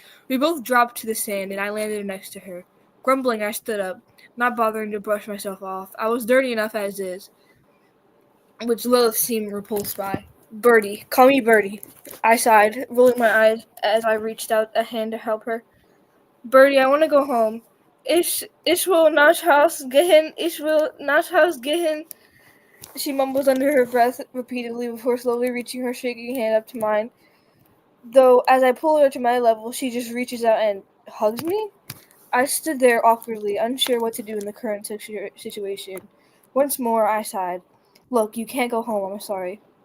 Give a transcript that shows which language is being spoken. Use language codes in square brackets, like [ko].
[en] We both dropped to the sand, and I landed next to her. Grumbling, I stood up, not bothering to brush myself off. I was dirty enough as is, which Lilith seemed repulsed by. Birdie, call me Birdie, I sighed, rolling my eyes as I reached out a hand to help her. Birdie, I want to go home. [de] Ich will nach Haus gehen. Ich will nach Haus gehen. [en] She mumbles under her breath repeatedly before slowly reaching her shaking hand up to mine. Though, as I pull her to my level, she just reaches out and hugs me? I stood there awkwardly, unsure what to do in the current situation. Once more, I sighed. Look, you can't go home, I'm sorry.